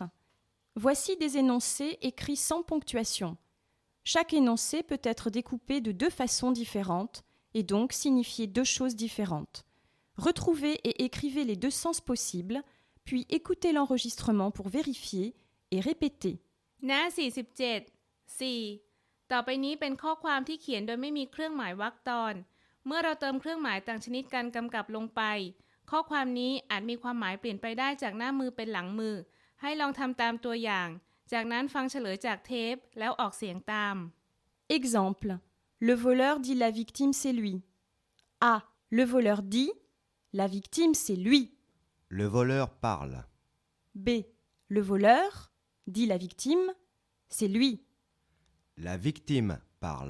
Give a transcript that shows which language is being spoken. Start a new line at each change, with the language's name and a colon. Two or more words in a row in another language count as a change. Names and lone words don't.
French: Voici des énoncés écrits sans ponctuation. Chaque énoncé peut être découpé de 2 façons différentes et donc signifier 2 choses différentes. Retrouvez et écrivez les 2 sens possibles, puis écoutez l'enregistrement pour vérifier et répétez.
Thai: หน้า 47 4. ต่อไปนี้เป็นข้อความที่เขียนโดยไม่มีเครื่องหมายวรรคตอน เมื่อเราเติมเครื่องหมายต่างชนิดการกำกับลงไป ข้อความนี้อาจมีความหมายเปลี่ยนไปได้จากหน้ามือเป็นหลังมือ ให้ลองทำตามตัวอย่าง จากนั้นฟังเฉลยจากเทปแล้วออกเสียงตาม
French: Exemple. Le voleur dit la victime c'est lui. A. Le voleur dit la victime c'est lui. Le voleur parle. B. Le voleur dit la victime c'est lui. La victime parle.